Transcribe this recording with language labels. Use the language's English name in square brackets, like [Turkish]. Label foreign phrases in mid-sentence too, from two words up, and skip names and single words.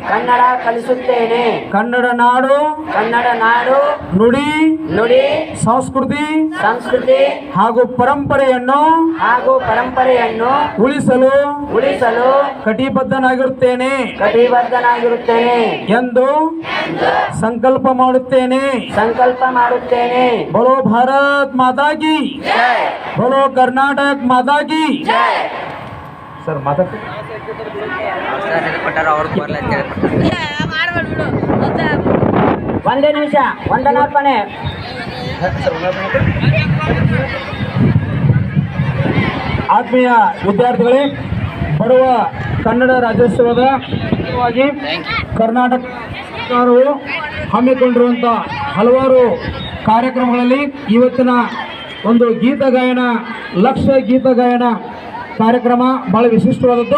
[Kannada] ಕನ್ನಡ ನಾಡು ನುಡಿ ಸಂಸ್ಕೃತಿ ಹಾಗೂ ಪರಂಪರೆಯನ್ನು ಉಳಿಸಲು ಕಟಿಬದ್ಧನಾಗಿರುತ್ತೇನೆ ಎಂದು ಸಂಕಲ್ಪ ಮಾಡುತ್ತೇನೆ. [Hindi] बोलो भारत माता की, बोलो कर्नाटक माता की. सर माता [Kannada] ಒಂದೇ ನಿಮಿಷ ವಂದನಾರ್ಪಣೆ. ಆತ್ಮೀಯ ವಿದ್ಯಾರ್ಥಿಗಳೇ, ಬರುವ ಕನ್ನಡ ರಾಜ್ಯೋತ್ಸವದ ಅಂಗವಾಗಿ ಕರ್ನಾಟಕ ಸರ್ಕಾರವು ಹಮ್ಮಿಕೊಂಡಿರುವಂಥ ಹಲವಾರು ಕಾರ್ಯಕ್ರಮಗಳಲ್ಲಿ ಇವತ್ತಿನ ಒಂದು ಗೀತ ಗಾಯನ, ಲಕ್ಷ್ಯ ಗೀತ ಗಾಯನ ಕಾರ್ಯಕ್ರಮ ಬಹಳ ವಿಶಿಷ್ಟವಾದದ್ದು.